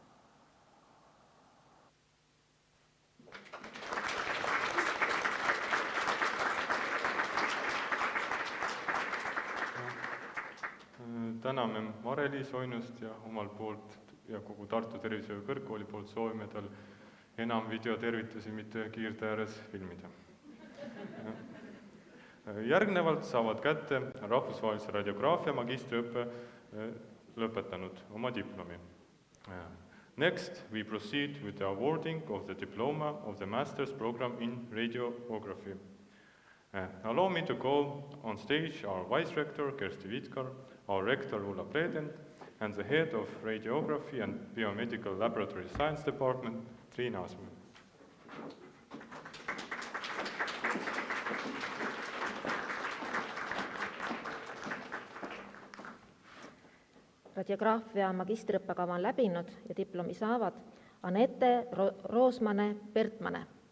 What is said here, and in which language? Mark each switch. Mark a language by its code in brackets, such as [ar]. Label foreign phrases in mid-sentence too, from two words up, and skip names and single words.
[et] Täname Mare-Liis Oinust ja omalt poolt ja kogu Tartu Tervishoiu Kõrgkooli poolt soovime tal enam videotervitusi mitte kiirte ääres filmida. Järgnevalt saavad kätte rahvusvahelise radiograafia magistriõppe lõpetanud oma diplomi. [en] Next, we proceed with the awarding of the diploma of the master's program in radiography. Allow me to call on stage our Vice Rector Kersti Vitkar, our Rector Ulla Preden, and the Head of Radiography and Biomedical Laboratory Science Department, Triin Aasmäe. [et] Radiograafia magistriõppekava on läbinud ja diplomi saavad Anette Roosmane-Pertmane.